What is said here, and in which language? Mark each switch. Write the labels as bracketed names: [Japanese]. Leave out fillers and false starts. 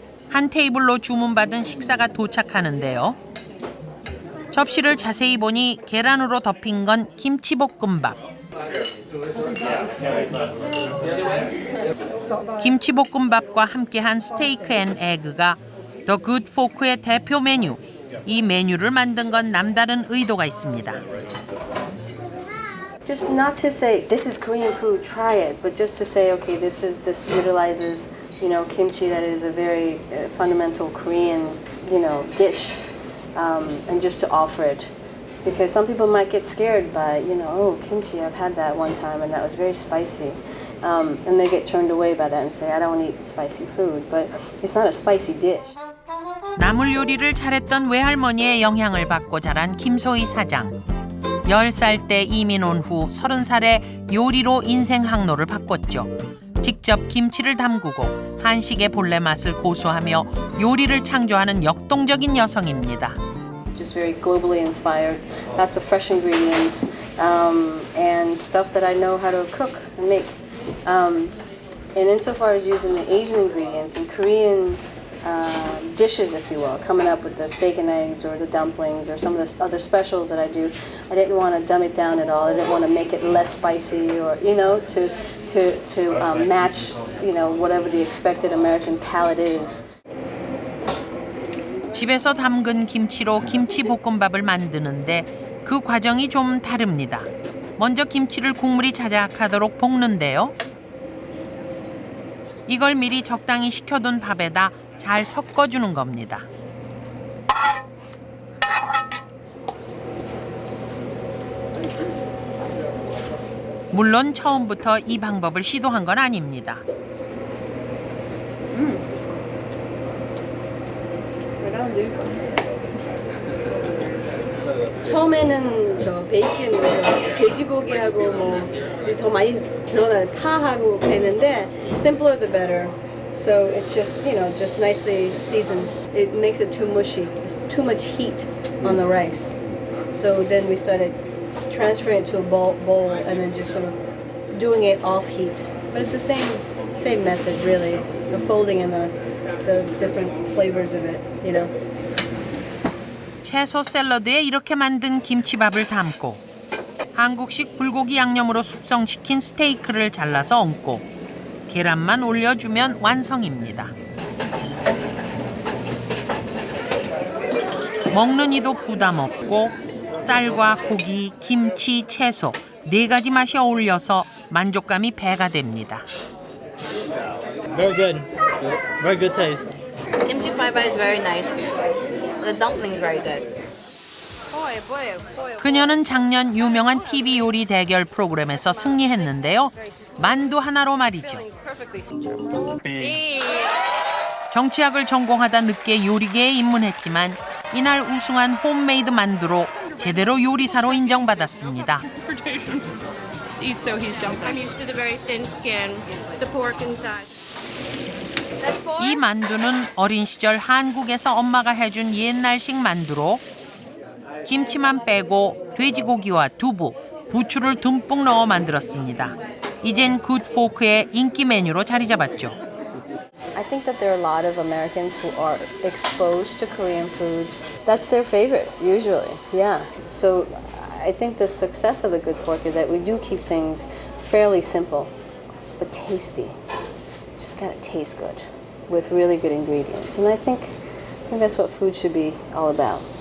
[Korean] 한 테이블로 주문받은 식사가 도착하는데요. 접시를 자세히 보니 계란으로 덮인 건 김치볶음밥. 김치볶음밥과 함께한 스테이크 앤 에그가 더 굿 포크의 대표 메뉴. 이 메뉴를 만든 건 남다른 의도가 있습니다. [English] Just not to say this is Korean food, try it, but just to say, okay, this utilizes, kimchi that is a very fundamental Korean, dish, and just to offer it. Because some people might get scared by, oh, kimchi, I've had that one time and that was very spicy. And they get turned away by that and say, I don't want to eat spicy food. But it's not a spicy dish. [Korean] 나물 요리를 잘했던 외할머니의 영향을 받고 자란 김소희 사장. 10살 때 이민 온 후 30살에 요리로 인생 항로를 바꿨죠. 직접 김치를 담그고 한식의 본래 맛을 고수하며 요리를 창조하는 역동적인 여성입니다. [English] Just very globally inspired. Lots of fresh ingredients and stuff that I know how to cook and make. And insofar as using the Asian ingredients and Korean dishes, if you will, coming up with the steak and eggs or the dumplings or some of the other specials that I do, I didn't want to dumb it down at all. I didn't want to make it less spicy or, to match, whatever the expected American palate is. [Korean] 집에서 담근 김치로 김치볶음밥을 만드는데 그 과정이 좀 다릅니다. 먼저 김치를 국물이 자작하도록 볶는데요. 이걸 미리 적당히 식혀둔 밥에다 잘 섞어주는 겁니다. 물론 처음부터 이 방법을 시도한 건 아닙니다. 처음에는 저 베이컨, 돼지고기하고 더 많이 들어간 파하고 했는데 [English] simpler the better. So it's just just nicely seasoned. It makes it too mushy. It's too much heat on the rice. So then we started transferring it to a bowl and then just sort of doing it off heat. But it's the same method really. The folding and the different flavors of it, [Korean] 채소 샐러드에 이렇게 만든 김치밥을 담고 한국식 불고기 양념으로 숙성시킨 스테이크를 잘라서 얹고 계란만 올려주면 완성입니다. 먹는 이도 부담 없고 쌀과 고기, 김치, 채소 4가지 맛이 어울려서 만족감이 배가 됩니다. [English] Very good. Very good taste. Kimchi fried rice is very nice. The dumpling is very good. [Korean] 그녀는 작년 유명한 TV 요리 대결 프로그램에서 승리했는데요. 만두 하나로 말이죠. 정치학을 전공하다 늦게 요리계에 입문했지만 이날 우승한 홈메이드 만두로 제대로 요리사로 인정받았습니다. [English] To eat sohi's dumpling. I'm used to the very thin skin, the pork inside. [Korean] 이 만두는 어린 시절 한국에서 엄마가 해준 옛날식 만두로 김치만 빼고 돼지고기와 두부, 부추를 듬뿍 넣어 만들었습니다. 이젠 굿포크의 인기 메뉴로 자리 잡았죠. [English] I think that there are a lot of Americans who are exposed to Korean food. That's their favorite, usually. Yeah. So I think the success of the Good Fork is that we do keep things fairly simple, but tasty. Just gotta taste good with really good ingredients. And I think that's what food should be all about.